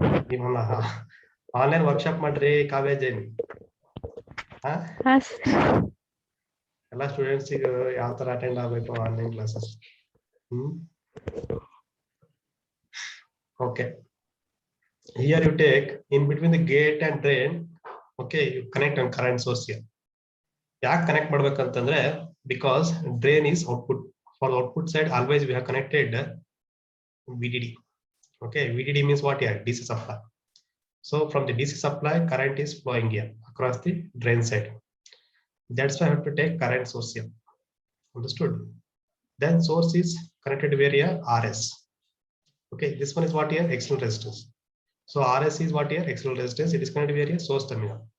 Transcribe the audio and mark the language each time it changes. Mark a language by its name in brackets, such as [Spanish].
[Kannada] ನೀವಲ್ಲ online workshop ಮಾಡ್ರಿ ಕಾವ್ಯ ಜೈನ್. ಎಲ್ಲ ಸ್ಟೂಡೆಂಟ್ಸಿಗೆ ಯಾವ ತರ ಅಟೆಂಡ್ ಆಗ್ಬೇಕು online classes. [English] Okay, here you take in between the gate and drain. Okay, you connect on current source here. [Kannada] ಯಾಕೆ connect ಮಾಡ್ಬೇಕಂತಂದ್ರೆ, because drain is output. [English] For the output side always we have connected VDD. Okay, VDD means what? Here DC supply. So from the DC supply current is flowing here across the drain side. That's why I have to take current source here. Understood? Then source is connected where here? RS. Okay, this one is what here? External resistance. So RS is what here? External resistance. It is connected where here? Source terminal.